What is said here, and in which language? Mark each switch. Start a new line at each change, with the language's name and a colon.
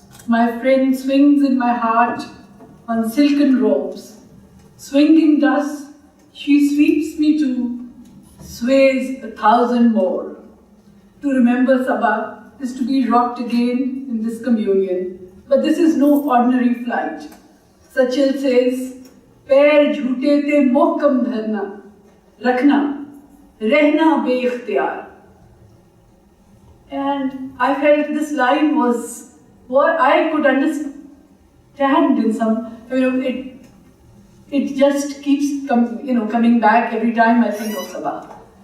English: My friend swings in my heart on silken ropes. Swinging thus, she sweeps me to, sways 1,000 more. To remember Saba is to be rocked again in this communion. But this is no ordinary flight. Sachal says,
Sindhi: पैर झूठे ते मोहकम धरना, रखना, रहना बे-इख्तियार.
English: And I felt this line was what I could understand in some, it just keeps coming back every time I think of Saba.